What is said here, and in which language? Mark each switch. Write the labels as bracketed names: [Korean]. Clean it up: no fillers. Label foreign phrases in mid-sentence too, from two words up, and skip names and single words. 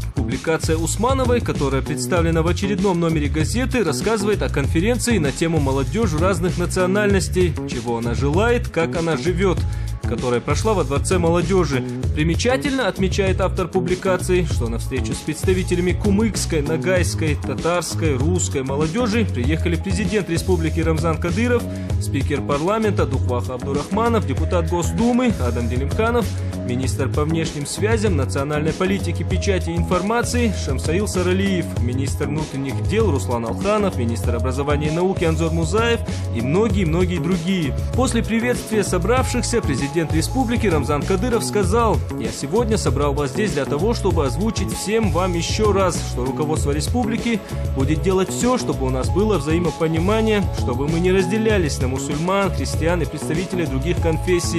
[Russian] Публикация Усмановой, которая представлена в очередном номере газеты, рассказывает о конференции на тему молодежи разных национальностей, чего она желает, как она живет, которая прошла во Дворце молодежи. Примечательно, отмечает автор публикации, что на встречу с представителями кумыкской, ногайской, татарской, русской молодежи приехали президент Республики Рамзан Кадыров, спикер парламента Духвах Абдурахманов, депутат Госдумы Адам Делимканов, министр по внешним связям, национальной политике, печати и информации Шамсаил Саралиев, министр внутренних дел Руслан Алханов, министр образования и науки Анзор Музаев и многие-многие другие. После приветствия собравшихся президент республики Рамзан Кадыров сказал: «Я сегодня собрал вас здесь для того, чтобы озвучить всем вам еще раз, что руководство республики будет делать все, чтобы у нас было взаимопонимание, чтобы мы не разделялись на мусульман, христиан и представителей других конфессий.